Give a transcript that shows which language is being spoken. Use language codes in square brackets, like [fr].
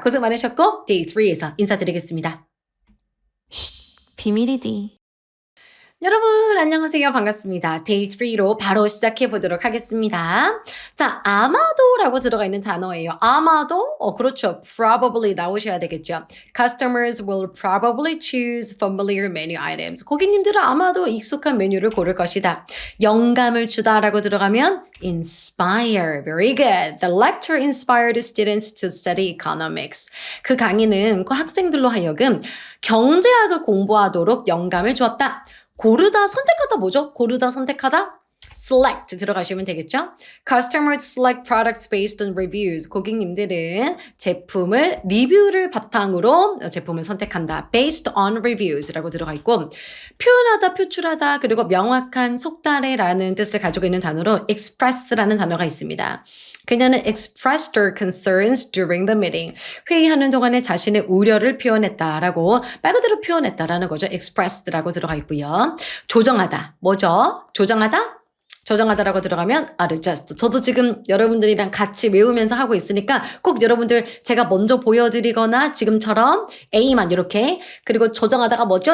[ko] 고생 많으셨고 데이 3에서 인사드리겠습니다. 비밀이디. 여러분 안녕하세요. 반갑습니다. 데이 3로 바로 시작해 보도록 하겠습니다. 자, 아마도라고 들어가 있는 단어예요. 아마도? 그렇죠. probably 나오셔야 되겠죠. [en] Customers will probably choose familiar menu items. [ko] 고객님들은 아마도 익숙한 메뉴를 고를 것이다. 영감을 주다라고 들어가면 inspire. [en] Very good. The lecturer inspired students to study economics. [ko] 그 강의는 그 학생들로 하여금 경제학을 공부하도록 영감을 주었다. 고르다, 선택하다 뭐죠? 고르다, 선택하다? select 들어가시면 되겠죠? [en] Customers select products based on reviews. [ko] 고객님들은 제품을 리뷰를 바탕으로 제품을 선택한다. based on reviews라고 들어가 있고 표현하다, 표출하다, 그리고 명확한 속달해라는 뜻을 가지고 있는 단어로 express라는 단어가 있습니다. 그녀는 [en] expressed her concerns during the meeting. [ko] 회의하는 동안에 자신의 우려를 표현했다라고 말 그대로 표현했다라는 거죠. expressed라고 들어가 있고요. 조정하다. 뭐죠? 조정하다? 조정하다라고 들어가면 adjust. 저도 지금 여러분들이랑 같이 외우면서 하고 있으니까 꼭 여러분들 제가 먼저 보여드리거나 지금처럼 A만 이렇게 그리고 조정하다가 뭐죠?